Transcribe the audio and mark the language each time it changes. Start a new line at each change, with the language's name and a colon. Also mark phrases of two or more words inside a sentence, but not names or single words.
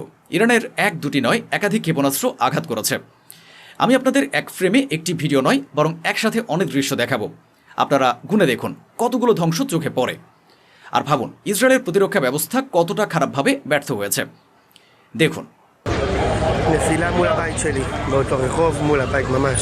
Bangla: ইরানের এক দুটি নয়, একাধিক ক্ষেপণাস্ত্র আঘাত করেছে। আমি আপনাদের এক ফ্রেমে একটি ভিডিও নয়, বরং একসাথে অনেক দৃশ্য দেখাবো। আপনারা গুনে দেখুন কতগুলো ধ্বংস চোখে পড়ে। আর ভাবুন ইসরায়েলের প্রতিরক্ষা ব্যবস্থা কতটা খারাপভাবে ব্যর্থ হয়েছে। দেখুন।
Hebrew: נפילה מול הבית שלי, באותו רחוב מול הבית ממש.